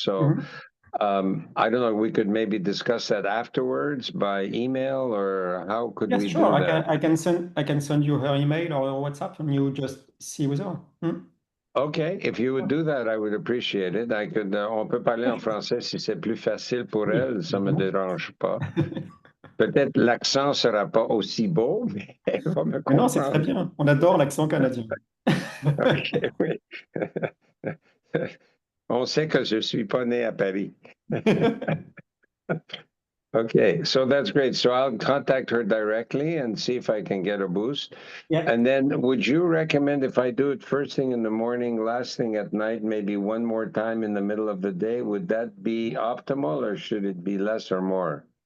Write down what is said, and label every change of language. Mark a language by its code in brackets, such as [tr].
[en] So I don't know, we could maybe discuss that afterwards by email, or how could we do that? I can send you her email or WhatsApp and you just see with her. Okay, if you would do that, I would appreciate it. I could, [fr] on peut parler en français si c'est plus facile pour elle, ça me dérange pas. Peut-être l'accent sera pas aussi beau, mais elle va me comprendre. Non, c'est très bien. On adore l'accent canadien. Ok, oui. On sait que je suis pas né à Paris. [en] Okay, so that's great. So I'll contact her directly and see if I can get a boost. Yeah. And then would you recommend if I do it first thing in the morning, last thing at night, maybe one more time in the middle of the day, would that be optimal or should it be less or more?